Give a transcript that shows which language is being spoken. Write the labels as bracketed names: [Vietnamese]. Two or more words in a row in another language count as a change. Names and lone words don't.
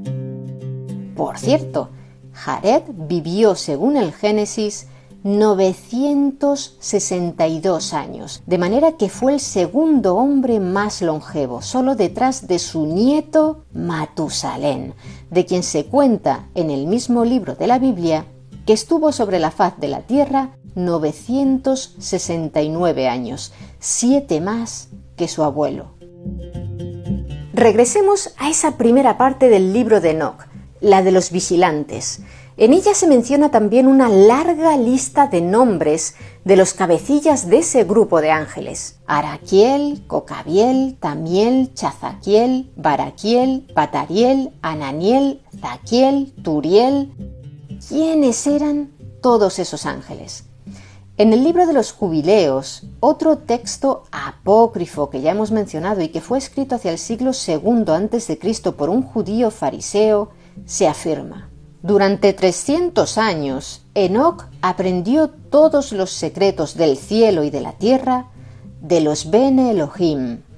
[Spanish] Por cierto, Jared vivió, según el Génesis, 962 años, de manera que fue el segundo hombre más longevo, solo detrás de su nieto Matusalén, de quien se cuenta en el mismo libro de la Biblia que estuvo sobre la faz de la tierra 969 años, 7 más que su abuelo. Regresemos a esa primera parte del libro de Enoc, la de los vigilantes. En ella se menciona también una larga lista de nombres de los cabecillas de ese grupo de ángeles: Araquiel, Cocabiel, Tamiel, Chazaquiel, Baraquiel, Patariel, Ananiel, Zaquiel, Turiel. ¿Quiénes eran todos esos ángeles? En el libro de los Jubileos, otro texto apócrifo que ya hemos mencionado y que fue escrito hacia el siglo II a.C. por un judío fariseo, se afirma: durante 300 años, Enoc aprendió todos los secretos del cielo y de la tierra de los [Hebrew] Bene Elohim.